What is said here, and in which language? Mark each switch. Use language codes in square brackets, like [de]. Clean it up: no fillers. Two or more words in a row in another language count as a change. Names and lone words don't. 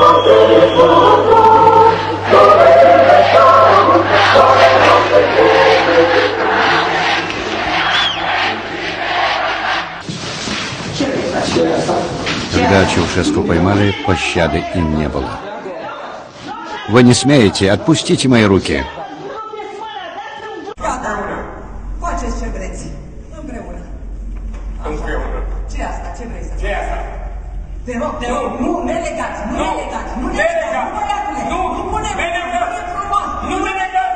[ru] Когда Чаушеску поймали, пощады им не было. Вы не смеете, отпустите мои руки. [ro] Faceți ce vreți. Împreună. Împreună. Ce e asta? Ce vrei să faci? Ce e asta? Te rog, nu ne legați, nu ne legați, nu ne legați, băiatule. Nu, Nu ne ne legați. nu e frumos. Nu ne legați.